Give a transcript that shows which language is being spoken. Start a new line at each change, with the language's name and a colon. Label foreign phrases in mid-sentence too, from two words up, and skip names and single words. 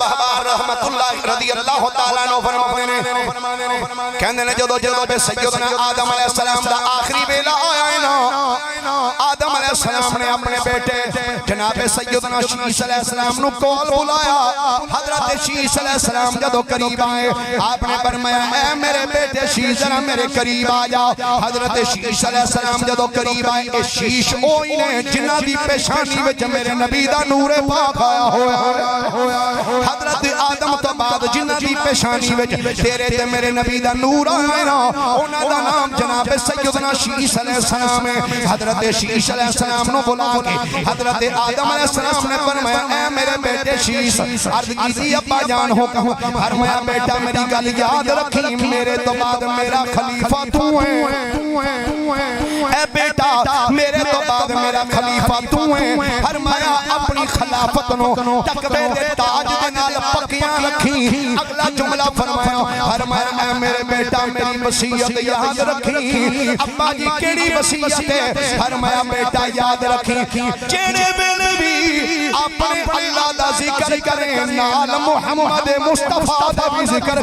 Punjabi: احبار رحمت اللہ رضی اللہ تعالیٰ عنہ فرمانے نے کہنے نے جدو جناب سیدنا آدم علیہ السلام دا آخری بیلا آیا ہے نا آدم علیہ السلام نے اپنے بیٹے جناب سیدنا شیس علیہ السلام نو کول بلایا حضرت شیس علیہ السلام جدو قریب آئے آپ نے فرمایا اے میرے بیٹے شیس ذرا میرے قریب آ جا حضرت شیس علیہ السلام جدو قریب آئے اے شیش اوئی نے جنہ دی پیشانی وچ میرے نبی دا نور پاک آیا ہویا حضرت آدم تو بعد جنہ دی پیشانی وچ تیرے تے میرے نبی دا نور آئے نا انہاں دا نام جناب سیدنا شیس علیہ السلام ہے حضرت شیس علیہ السلام نو بلا کے حضرت آدم علیہ السلام نے فرمایا اے میرے بیٹے شیس عرض کیسی ابا جان ہو کہوں فرمایا بیٹا میری گل یاد رکھی میرے تو بعد میرا خلیفہ تو ہے اے بیٹا میرے تو بعد میرا خلیفہ تو ہے فرمایا اپنی خلافت نو تقوی دے تاج دے نال پکیاں رکھی اگلا جملہ فرمایا اے میرے بیٹا میری وصیت یاد رکھی ابا جی کیڑی وصیت ہے فرمایا بیٹا یاد رکھی جڑے ویلے بھی اپنے اللہ دا ذکر کریں نال محمد مصطفیٰ دا بھی ذکر